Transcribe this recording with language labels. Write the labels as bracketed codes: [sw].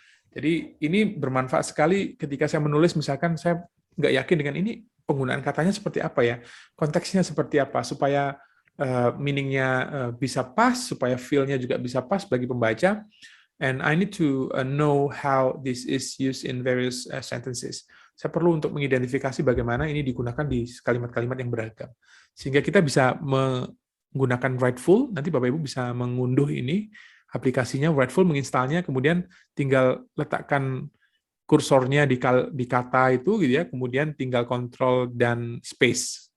[id] Jadi ini bermanfaat sekali ketika saya menulis, misalkan saya nggak yakin dengan ini penggunaan katanya seperti apa ya, konteksnya seperti apa, supaya meaning-nya bisa pas, supaya feel-nya juga bisa pas bagi pembaca. [en] And I need to know how this is used in various sentences. [id] Saya perlu untuk mengidentifikasi bagaimana ini digunakan di kalimat-kalimat yang beragam. Sehingga kita bisa menggunakan Writeful, nanti Bapak Ibu bisa mengunduh ini, aplikasinya Writeful, menginstalnya, kemudian tinggal letakkan kursornya di kata itu, gitu ya, kemudian tinggal Control dan Space.